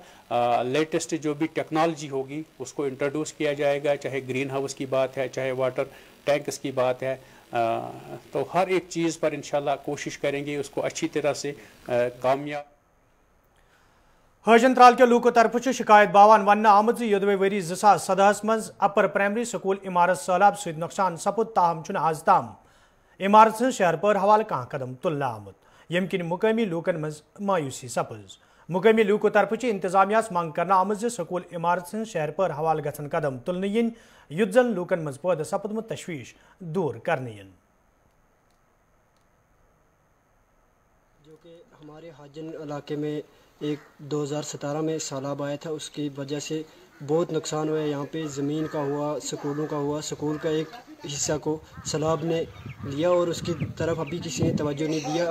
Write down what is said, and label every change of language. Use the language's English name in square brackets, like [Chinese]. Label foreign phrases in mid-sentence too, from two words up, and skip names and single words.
[Hindi] लेटेस्ट जो भी टेक्नोलॉजी होगी उसको इंट्रोड्यूस किया जाएगा, चाहे ग्रीन हाउस की बात है, चाहे वाटर टैंक्स की बात है। तो हर एक चीज़ पर इंशाल्लाह कोशिश करेंगे उसको अच्छी तरह से कामयाब। [Kashmiri] हजन त्राल के लूको तरफ शिकायत बावान वन आमद योदवे वरी 2017 मज अपर प्राइमरी स्कूल इमारत सैलाब सद नुकसान सपुद, ताहम आज ताम इमारत शहर पर हवाले कह कदम तुलना आमुत, यम किन मुकामी लूकन मज मायूसी सपज। मुकामी लूको तरफ इंतजामिया मंग करना आमद स्कूल इमारत शहर पर हवाले गन कदम तुलन इन, युद्ध जन लूकन मज पैदा सपदमुत तशवीश दूर करने। [Hindi] जो कि हमारे हाजन इलाके में एक 2017 में सैलाब आया था, उसकी वजह से बहुत नुकसान हुआ है। यहाँ पे ज़मीन का हुआ, स्कूलों का हुआ, स्कूल का एक हिस्सा को सैलाब ने लिया और उसकी तरफ अभी किसी ने तवज्जो नहीं दिया।